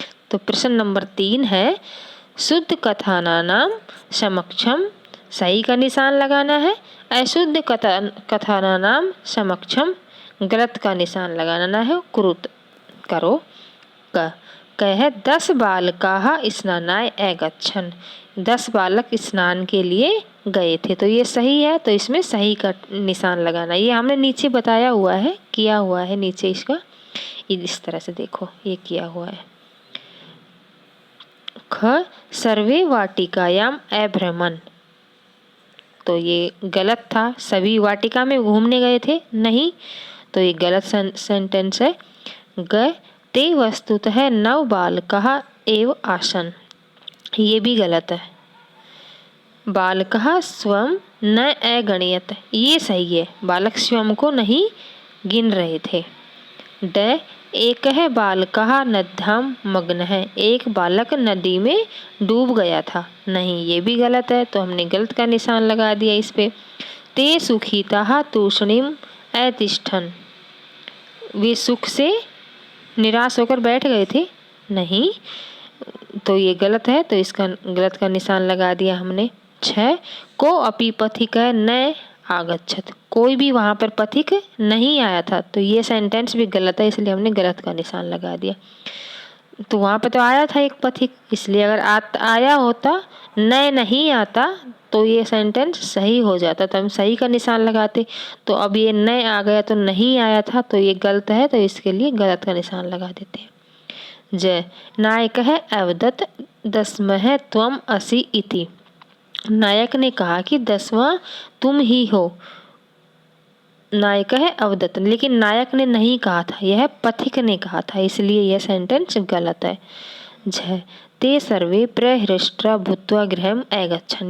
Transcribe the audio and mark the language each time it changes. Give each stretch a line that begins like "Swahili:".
Hindi: तो प्रश्न नंबर 3 है,
Sanskrit: शुद्ध कथानानाम समक्षम,
Hindi: सही का निशान लगाना है,
Sanskrit: अशुद्ध कथानानाम समक्षम
Hindi: गलत का निशान लगाना है,
Sanskrit: कुरुत
Hindi: करो।
Sanskrit: कह 10 बालकाः स्नानाय अगच्छन्।
Hindi: 10 बालक स्नान के लिए गए थे। तो ये सही है, तो इसमें सही का निशान लगाना। ये हमने नीचे बताया हुआ है, किया हुआ है नीचे इसका, इस तरह से देखो ये किया हुआ है।
Sanskrit: ख सर्वे वाटिकायाम अभ्रमन्।
Hindi: तो ये गलत था, सभी वाटिका में घूमने गए थे, नहीं, तो ये गलत सेंटेंस है।
Sanskrit: ग ते वस्तुतः 9 बालकाः एव आसन्।
Hindi: ये भी गलत है।
Sanskrit: बालकः स्वं न अगणयत्।
Hindi: ये सही है, बालक स्वयं को नहीं गिन रहे थे।
Sanskrit: ड एकः बालकः नद्यां मग्नः।
Hindi: एक बालक नदी में डूब गया था, नहीं, ये भी गलत है, तो हमने गलत का निशान लगा दिया इस पे।
Sanskrit: ते सुखिताः तूष्णीम् अतिष्ठन्।
Hindi: वे सुख से निराश होकर बैठ गए थे, नहीं, तो ये गलत है, तो इसका गलत का निशान लगा दिया हमने।
Sanskrit: 6 को अपि पथिकः न आगच्छत्।
Hindi: कोई भी वहाँ पर पथिक नहीं आया था, तो ये सेंटेंस भी गलत है, इसलिए हमने गलत का निशान लगा दिया। तो वहाँ पे तो आया था एक पथिक, इसलिए अगर आया होता, न नहीं आता, तो ये सेंटेंस सही हो जाता, तो हम सही का निशान लगाते। तो अब ये न आ गया तो नहीं आया था, तो ये गलत है, तो इसके लिए गलत का निशान लगा देते हैं।
Sanskrit: जय नायकः अवदत् 10मः त्वम् असि इति।
Hindi: नायक ने कहा कि 10वां तुम ही हो।
Sanskrit: नायकः अवदत्,
Hindi: लेकिन नायक ने नहीं कहा था, यह पथिक ने कहा था, इसलिए यह सेंटेंस गलत है।
Sanskrit: जय ते सर्वे प्रहृष्टा भूत्वा गृहम् अगच्छन्।